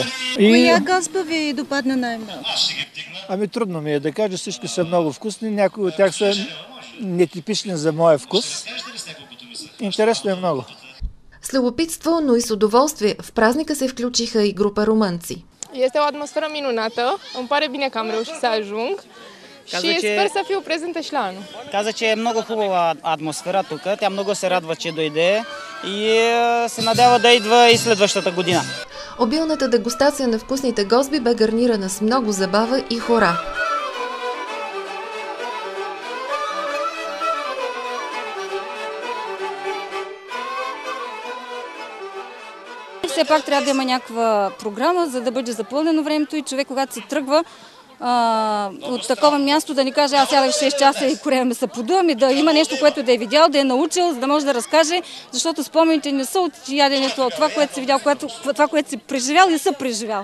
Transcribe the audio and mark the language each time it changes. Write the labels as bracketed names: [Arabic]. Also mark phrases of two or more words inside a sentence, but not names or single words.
[Bulgarian] Коя гозба ви допадна най-много? Трудно ми е да кажа, всички са много вкусни, някои от тях са нетипични за моя вкус. Интересно е много. С любопитство, но и с удоволствие в празника се включиха и група румънци. [Romanian] Este o atmosferă minunată, îmi pare bine că am reușit să ajung și sper să fiu prezentă și la anul. [Bulgarian] Каза, че е много хубава атмосфера тук, тя много се радва, че дойде и се надява да идва и следващата година. Обилната дегустация на вкусните гозби бе гарнирана с много забава и хора. Все пак трябва да има някаква програма, за да бъде запълнено времето и човек, когато се тръгва от такова място, да ни каже, аз сядах 6 часа и корея ме се подувам, и да има нещо, което да е видял, да е научил, за да може да разкаже, защото спомените не са от яденето, от това, което си видял, това, което си преживял и са преживял.